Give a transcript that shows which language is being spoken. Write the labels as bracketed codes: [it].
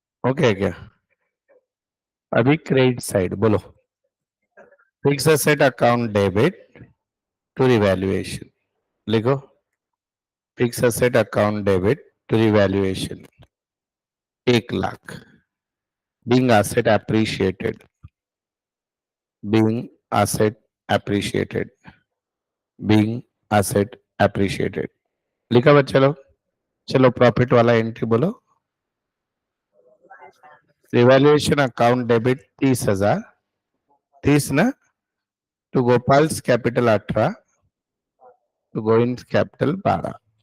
[hi] Okay क्या. अभी credit side बोलो. [en] Fix asset account debit to revaluation. लिखो. Fix asset account debit to revaluation 1 lakh. Being asset appreciated. Being asset appreciated. Being asset appreciated. [hi] लिखा बच्चा लोग. चलो प्रॉफिट वाला एंट्री बोलो. [en] Revaluation account debit 30,000. 30 ना. To Gopal's capital 18. To गोइंस capital 12.